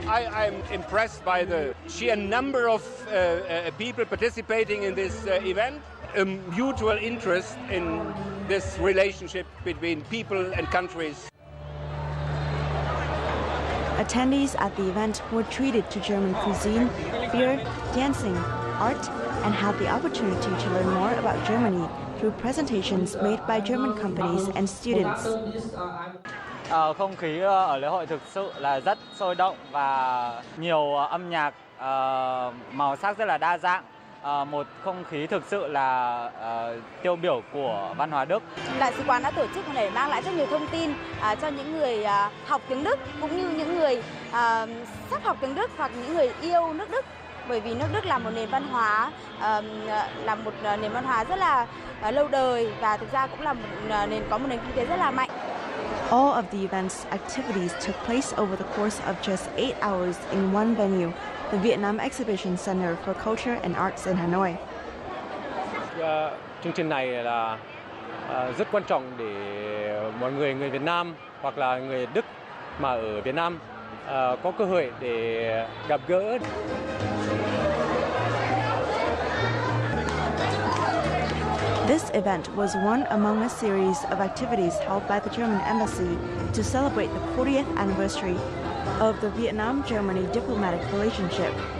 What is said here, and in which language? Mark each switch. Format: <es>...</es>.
<en>I'm impressed by the sheer number of people participating in this event, a mutual interest in this relationship between people and countries. Attendees at the event were treated to German cuisine, beer, dancing, art, and had the opportunity to learn more about Germany through presentations made by German companies and students.</en> <vi>Không khí ở lễ hội thực sự là rất sôi động và nhiều âm nhạc màu sắc rất là đa dạng. Một không khí thực sự là tiêu biểu của văn hóa Đức. Đại sứ quán đã tổ chức để mang lại rất nhiều thông tin cho những người học tiếng Đức cũng như những người sắp học tiếng Đức hoặc những người yêu nước Đức. Bởi vì nước Đức là một nền văn hóa rất là lâu đời và thực ra cũng là có một nền kinh tế rất là mạnh.</vi> <en>All of the event's activities took place over the course of just 8 hours in one venue, the Vietnam Exhibition Center for Culture and Arts in Hanoi.</en> <vi>Chương trình này là rất quan trọng để mọi người Việt Nam hoặc là người Đức mà ở Việt Nam có cơ hội để gặp gỡ.</vi> <en>This event was one among a series of activities held by the German embassy to celebrate the 40th anniversary of the Vietnam-Germany diplomatic relationship.</en>